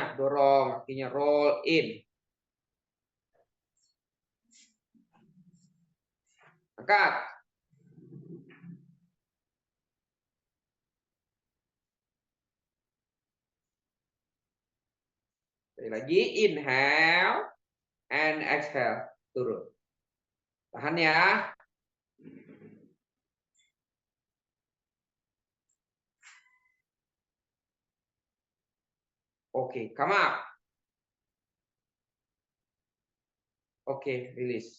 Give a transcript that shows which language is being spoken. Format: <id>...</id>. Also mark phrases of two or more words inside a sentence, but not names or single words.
<id>Dorong. Kakinya</id> <en>roll in.</en> <id>Angkat. Sekali lagi.</id> <en>Inhale. And exhale.</en> <id>Turun. Tahan ya. Oke,</id> <en>come up.</en> <id>Oke, rilis.</id>